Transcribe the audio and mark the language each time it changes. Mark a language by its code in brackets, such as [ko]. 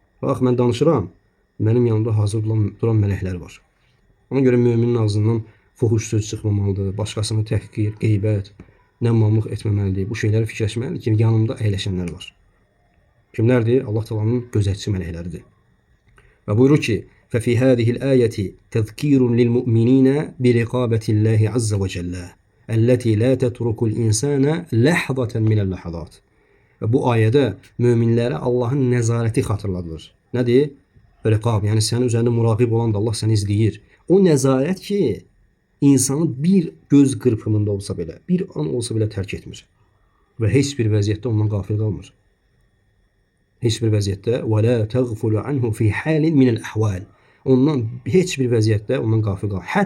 [az] Bax, mən danışıram, mənim yanımda hazır duran mələklər var. Ona görə müminin ağzından fuhuş söz çıxmamalıdır, başqasını təhqir, qeybət, nəmmamlıq etməməlidir. Bu şeyləri fikirləşməlidir ki, yanımda əyləşənlər var. Kimlərdir? Allah Taala'nın gözətçi mələkləridir. Və buyurur ki, [ar] فَفِي هَذِهِ الْآيَةِ تَذْكِيرٌ لِلْمُؤْمِنِينَ بِرِقَابَةِ اللّٰهِ عَزَّ وَجَلَّ الَّتِي لَا تَتْرُكُ الْإِنسَانَ لَحْظَةً مِنَ اللَّحَظَاتِ. [az] Və bu ayədə möminlərə Allahın nəzarəti xatırladılır. Nədir? Riqab, yəni sənin üzərində muraqib olan da Allah səni izləyir. O nəzarət ki, insanı bir göz qırpımında olsa belə, bir an olsa belə tərk etmir. Və heç bir vəziyyətdə ondan qafil qalmır. Heç bir vəziyyətdə [ar] وَلَا تَغْفُلُ عَنْهُ فِي حَالٍ مِنَ الْأَحْوَالِ [az] Ondan heç bir vəziyyətdə ondan qafil qalmır.